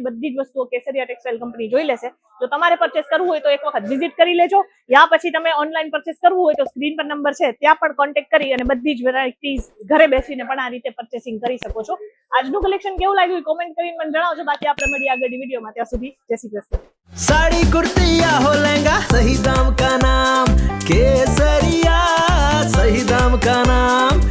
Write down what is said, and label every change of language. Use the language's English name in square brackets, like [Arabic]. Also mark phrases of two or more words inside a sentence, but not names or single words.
[Gujarati] બધી જ વસ્તુઓ કેસરિયા ટેક્સટાઇલ કંપની જોઈ લેશે. જો તમારે પરચેસ કરવું હોય તો એક વખત વિઝિટ કરી લેજો, યા પછી તમે [English] online purchase [Gujarati] કરવું હોય તો સ્ક્રીન પર નંબર છે ત્યાં પણ કોન્ટેક્ટ કરી અને બધી જ વેરાયટીઝ ઘરે બેસીને પણ આ રીતે પરચેસિંગ કરી શકો છો. આજનું કલેક્શન કેવું લાગ્યું કોમેન્ટ કરીને મને જણાવજો. બાકી આપણે મળીએ આગળની વિડીયોમાં. ત્યાં સુધી જય શ્રી કૃષ્ણ. [Hindi] साड़ी कुर्ती या हो लहंगा, सही दाम का नाम केसरिया, सही दाम का नाम।